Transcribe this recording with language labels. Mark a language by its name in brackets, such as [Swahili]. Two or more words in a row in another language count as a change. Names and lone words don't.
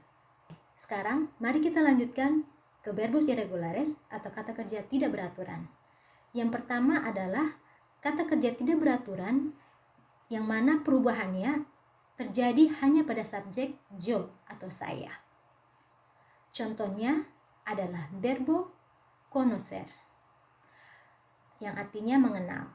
[Indonesian] Sekarang, mari kita lanjutkan ke [Spanish] verbos irregulares [Indonesian] atau kata kerja tidak beraturan. Yang pertama adalah kata kerja tidak beraturan yang mana perubahannya terjadi hanya pada subjek yo atau saya. Contohnya adalah [Spanish] verbo conocer, [Indonesian] yang artinya mengenal.